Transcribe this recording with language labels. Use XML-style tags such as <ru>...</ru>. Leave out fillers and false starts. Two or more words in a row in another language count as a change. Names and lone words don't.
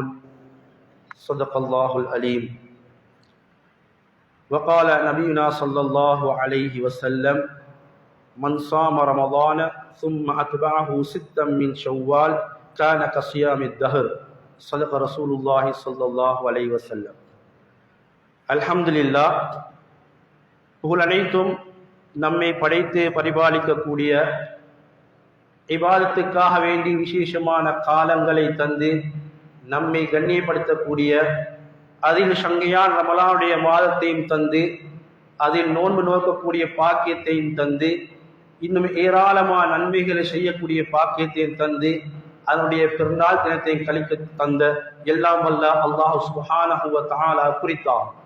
<ar>صدق الله العليم. وقال نبينا صلى الله عليه وسلم من صام رمضان ثم أتبعه ستا من شوال كان كصيام الدهر. صدق رسول الله صلى الله عليه وسلم.</ar> <ta>அல்ஹம்துலில்லாஹ், புகழ் அனைத்தும் நம்மை படைத்து பரிபாலிக்கக்கூடிய, இபாதத்துக்காக வேண்டி விசேஷமான காலங்களை தந்து நம்மை கண்ணியப்படுத்தக்கூடிய, அதில் சங்கையான் ரமலானுடைய மாதத்தையும் தந்து அதில் நோன்பு நோக்கக்கூடிய பாக்கியத்தையும் தந்து இன்னும் ஏராளமான நன்மைகளை செய்யக்கூடிய பாக்கியத்தையும் தந்து அதனுடைய பெருநாள் தினத்தை கழிக்க தந்த எல்லாம் வல்ல அல்லாஹ்</ta> <ar>سبحانه وتعالى</ar> <ta>குறித்தான்.</ta>